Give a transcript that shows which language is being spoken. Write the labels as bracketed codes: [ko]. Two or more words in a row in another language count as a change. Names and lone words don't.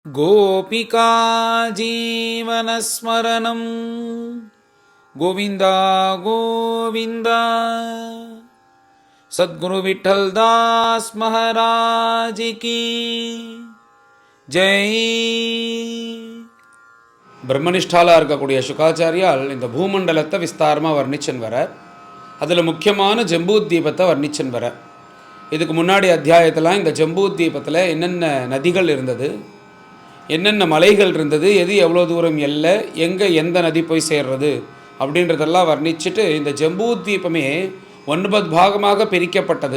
[sa] गोपिका जीवनस्मरणं गोविन्दा गोविन्दा सद्गुरु विठ्ठल दास [hi] महाराज की जय. [ta] பிரம்மனிஷ்டாலாக இருக்கக்கூடிய சுகாச்சாரியால் இந்த பூமண்டலத்தை விஸ்தாரமாக வர்ணிச்சன் வர, அதில் முக்கியமான ஜம்பூத்வீபத்தை வர்ணிச்சன் வர. இதுக்கு முன்னாடி அத்தியாயத்தில் இந்த ஜம்பூத்வீபத்தில் என்னென்ன நதிகள் இருந்தது, என்னென்ன மலைகள் இருந்தது, எது எவ்வளோ தூரம் எல்லை, எங்கே எந்த நதி போய் சேர்றது அப்படின்றதெல்லாம் வர்ணிச்சுட்டு இந்த ஜம்பூத்வீபமே 9 பாகமாக பிரிக்கப்பட்டது.